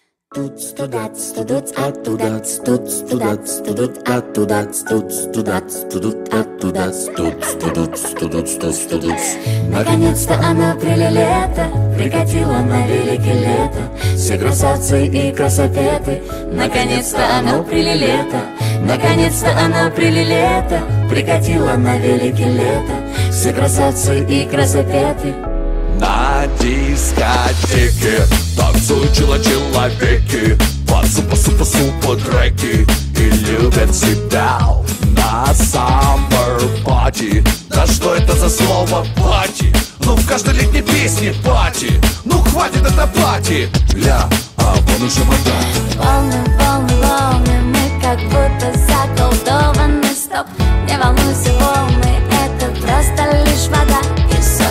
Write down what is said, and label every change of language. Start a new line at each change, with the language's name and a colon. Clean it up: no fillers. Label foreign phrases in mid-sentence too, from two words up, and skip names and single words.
Russian: Туц, тудат, студут, оттуда, стуц, тудат, студут, оттуда, стуц, тудат, студут, оттуда, стуц, студут, студут, стуц, студут. Наконец-то оно прилето, прикатило на велике лето. Все красавцы и красопеты. Наконец-то оно прилето, наконец-то оно прилето, прикатило на велике лето. Все красавцы и красопеты. На дискотеке танцуют человеки, под супа треки и любят себя на
English: summer party.
Russian: Да что это за слово пати? Ну в каждой летней песне пати. Ну хватит это пати. Ля, а вон уже вода. Волны, волны, волны, мы как будто заколдованы. Стоп, не волнуйся, волны, это просто лишь вода и соль.